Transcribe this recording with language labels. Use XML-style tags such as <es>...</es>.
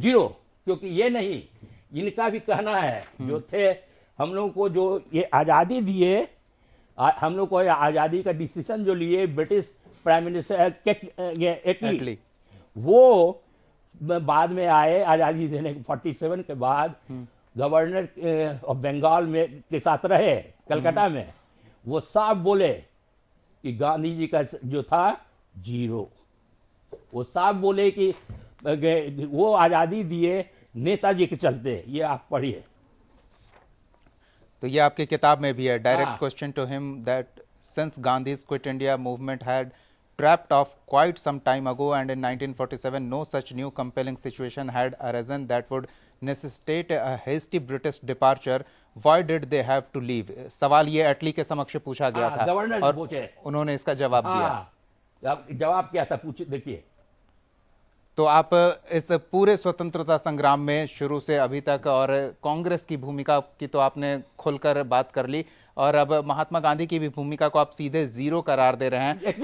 <hi>Zero, क्योंकि ये नहीं, इनका भी कहना है, जो थे हम लोग को जो ये आजादी दिए, हम लोग को आजादी का डिसीजन जो लिए ब्रिटिश प्राइम मिनिस्टर एटली, वो बाद में आए आजादी देने के 47 के बाद, गवर्नर ऑफ बंगाल में के साथ रहे कलकत्ता में। वो साफ बोले कि गांधी जी का जो था जीरो। वो साफ बोले कि वो आजादी दिए नेताजी के चलते। ये आप पढ़िए। तो ये आपकी किताब में भी है,</hi> <en>Direct question to him that since Gandhi's quit India movement had trapped off quite some time ago and in 1947 no such new compelling situation had arisen that would necessitate a hasty British departure. Why did they have to leave?</en> <hi>सवाल ये एटली के समक्ष पूछा गया था governor और पूछे, उन्होंने इसका जवाब दिया। जवाब क्या था, पूछिए, देखिए। तो आप इस पूरे स्वतंत्रता संग्राम में शुरू से अभी तक और कांग्रेस की भूमिका की तो आपने खुलकर बात कर ली, और अब महात्मा गांधी की भी भूमिका को आप सीधे जीरो करार दे रहे हैं।</hi>